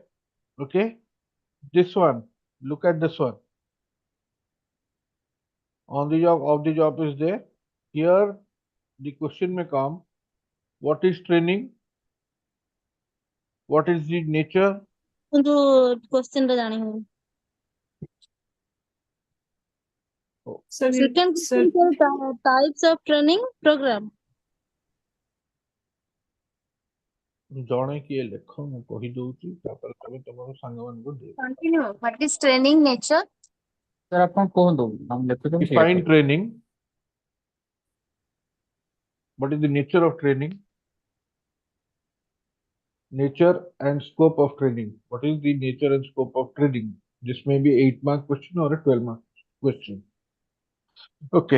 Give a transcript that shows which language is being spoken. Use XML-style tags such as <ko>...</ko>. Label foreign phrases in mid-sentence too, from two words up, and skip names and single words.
<en>Okay. This one. Look at this one. On the job, off the job is there. Here, the question may come. What is training? What is the nature?</en> <or>ಒಂದು question ଟା ଜାଣି ହଉନି.</or> <en>Sir, Second sir, question is types of training program.</en> <or>ଜଣେ କିଏ ଲେଖ ମୁଁ କହିଦଉଛି ତାପରେ ତମେ ତମର ସାଙ୍ଗମାନଙ୍କୁ ଦିଅ।</or> <en>Continue. What is training nature? Sir,</en> <or>ଆପଣ କୁହନ୍ତୁ ଆମେ ଲେଖୁଛୁ</or> <en>Define training. What is the nature of training? Nature and scope of training. What is the nature and scope of training? This may be 8-mark question or a 12-mark question. Okay.</en>